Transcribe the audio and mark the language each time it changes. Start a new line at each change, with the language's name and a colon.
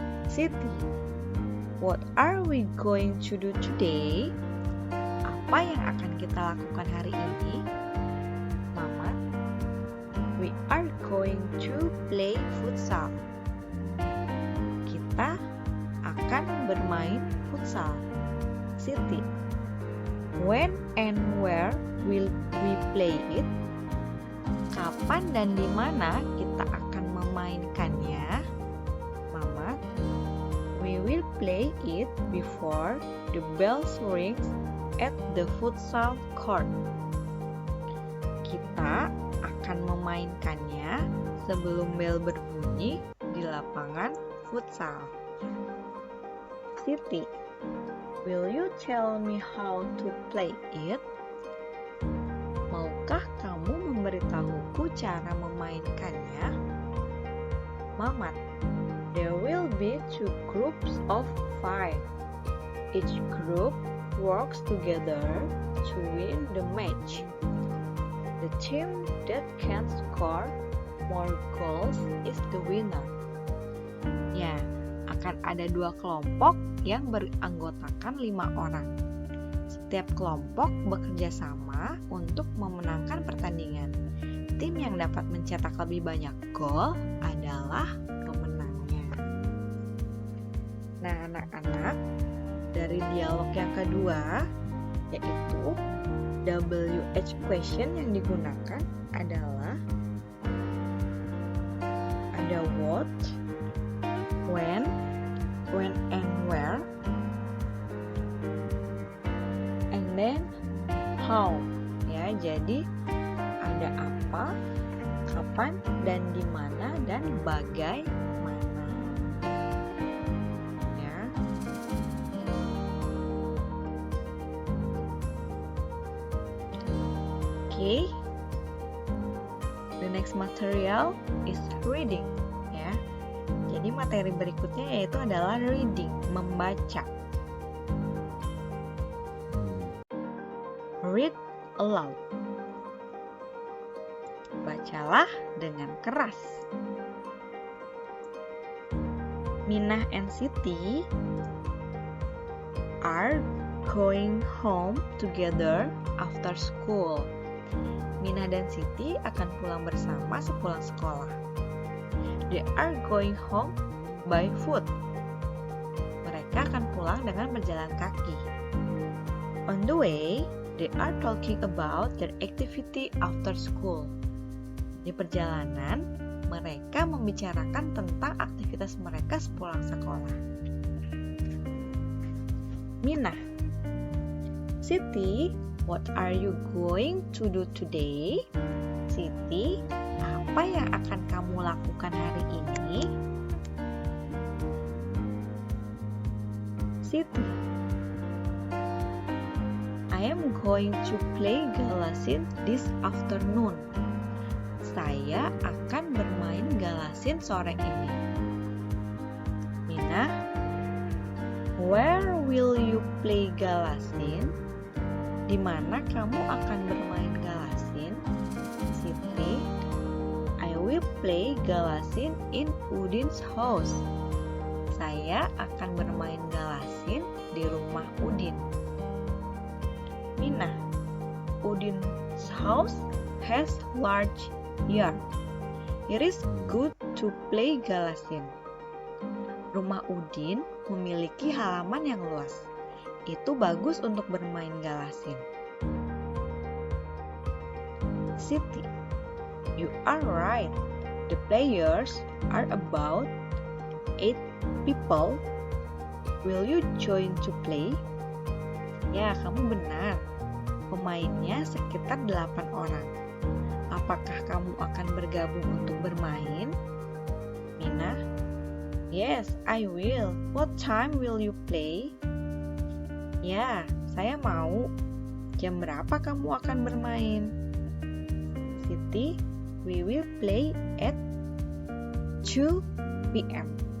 English: Siti, what are we going to do today?
Indonesian: Apa yang akan kita lakukan hari ini?
English: Mamat, we are going to play futsal.
Indonesian: Kita akan bermain futsal.
English: Siti, when and where will we play it?
Indonesian: Kapan dan di mana kita akan memainkannya?
English: Mamat, we will play it before the bell rings at the futsal court.
Indonesian: Kita akan memainkannya sebelum bel berbunyi di lapangan futsal.
English: Siti, will you tell me how to play it?
Indonesian: Maukah kamu memberitahuku cara memainkannya?
English: Mamat, there will be 2 groups of 5. Each group works together to win the match. The team that can score more goals is the winner.
Indonesian: Ya, akan ada 2 kelompok yang beranggotakan 5 orang. Setiap kelompok bekerja sama untuk memenangkan pertandingan. Tim yang dapat mencetak lebih banyak gol adalah pemenangnya. Nah, anak-anak, dari dialog yang kedua, yaitu WH question yang digunakan adalah ada
English: what, when and where, and then how.
Indonesian: Ya, jadi ada apa, kapan, dan di mana, dan bagaimana. Ya. Okay.
English: The next material is reading.
Indonesian: Ya. Jadi materi berikutnya yaitu adalah reading, membaca.
English: Read aloud.
Indonesian: Bacalah dengan keras.
English: Minah and Siti are going home together after school.
Indonesian: Minah dan Siti akan pulang bersama sepulang sekolah.
English: They are going home by foot.
Indonesian: Mereka akan pulang dengan berjalan kaki.
English: On the way, they are talking about their activity after school.
Indonesian: Di perjalanan, mereka membicarakan tentang aktivitas mereka sepulang sekolah.
English: Minah, Siti, what are you going to do today?
Indonesian: Siti, apa yang akan kamu lakukan hari ini?
English: Siti, I am going to play galasin this afternoon.
Indonesian: Saya akan bermain galasin sore ini.
English: Minah, where will you play galasin?
Indonesian: Di mana kamu akan bermain galasin?
English: Siti, I will play galasin in Udin's house.
Indonesian: Saya akan bermain galasin di rumah Udin.
English: Minah, Udin's house has large yard. It is good to play galasin.
Indonesian: Rumah Udin memiliki halaman yang luas. Itu bagus untuk bermain galasin.
English: Siti, you are right. The players are about 8 people. Will you join to play?
Indonesian: Ya, kamu benar. pemainnya sekitar 8 orang. Apakah kamu akan bergabung untuk bermain?
English: Mina? Yes, I will. What time will you play?
Indonesian: Ya, saya mau. Jam berapa kamu akan bermain?
English: Siti, we will play at 2 p.m.